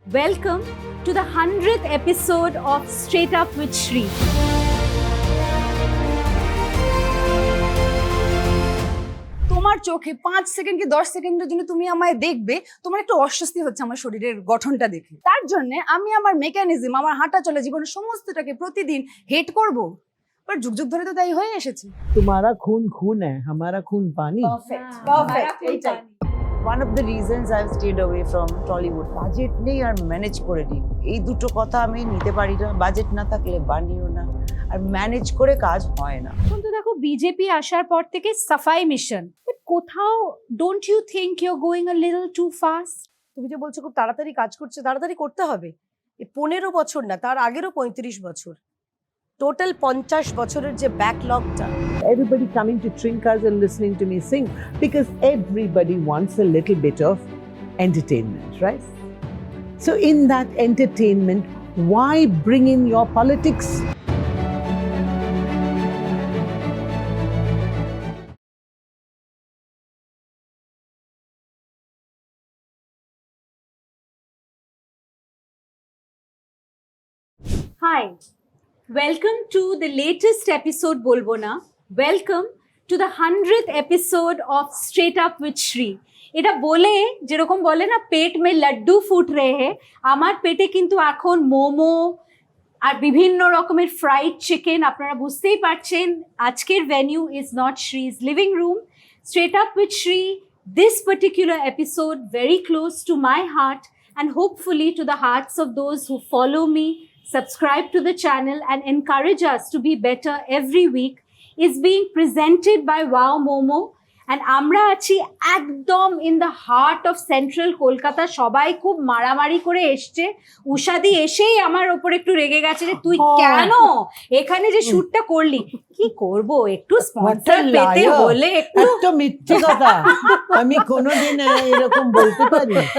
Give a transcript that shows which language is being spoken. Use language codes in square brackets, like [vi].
[en] Welcome to the 100th episode of Straight Up with Shri. [bn] তোমার চোখে 5 second কি 10 সেকেন্ডের জন্য তুমি আমায় দেখবে, তোমার একটু অস্বস্তি হচ্ছে আমার শরীরের গঠনটা দেখে। তার জন্য আমি আমার মেকানিজম, আমার হাঁটা চলা জীবনের সমস্তটাকে প্রতিদিন হেট করব। বাট যুগ যুগ ধরে তো তাই হয়ে এসেছে। [hi] तुम्हारा खून खून है हमारा खून पानी [bn] পারফেক্ট এইটাই। [en] One of the reasons I've stayed away from Tollywood, [bn] budget নেই আর ম্যানেজ করে নিই, এই দুটো কথা আমি নিতে পারি না। বাজেট না থাকলে বানিও না, আর ম্যানেজ করে কাজ হয় না। এখন তো দেখো বিজেপি আসার পর থেকে সাফাই মিশন, বাট কোথাও [en] Don't you think you are going a little too fast? [bn] তুমি যে বলছো খুব তাড়াতাড়ি কাজ করছে, তাড়াতাড়ি করতে হবে। এই 15 বছর না, তার আগেরও 35 বছর, টোটাল 50 বছরের যে ব্যাকলগটা। [en] everybody coming to Trinkas and listening to me sing because everybody wants a little bit of entertainment, right? So in that entertainment, why bring in your politics? Hi, welcome to the latest episode [bn] বলবো না, [en] welcome to the 100th episode of Straight Up with Shri. [bn] এটা বলে যেরকম বলে না [hi] পেট মে laddu foot রে হে, [bn] আমার পেটে কিন্তু এখন মোমো আর বিভিন্ন রকমের ফ্রাইড চিকেন। আপনারা বুঝতেই পারছেন আজকের venue [en] Is not Shri's living room. Straight Up with Shri, this particular episode very close to my heart and hopefully to the hearts of those who follow me, subscribe to the channel and encourage us to be better every week, is being presented by Wow Momo. [bn] And আমরা আছি একদম [en] In the heart of central Kolkata. [bn] সবাই খুব মারামারি করে এসছে। উষাদি এসেই আমার ওপর একটু রেগে গেছে যে তুই কেন এখানে যে শ্যুটটা করলি। কি করব, একটু স্পন্সর পেতে হলে একটু একটা মিথ্যে কথা আমি কোনোদিন এরকম বলতে পারি?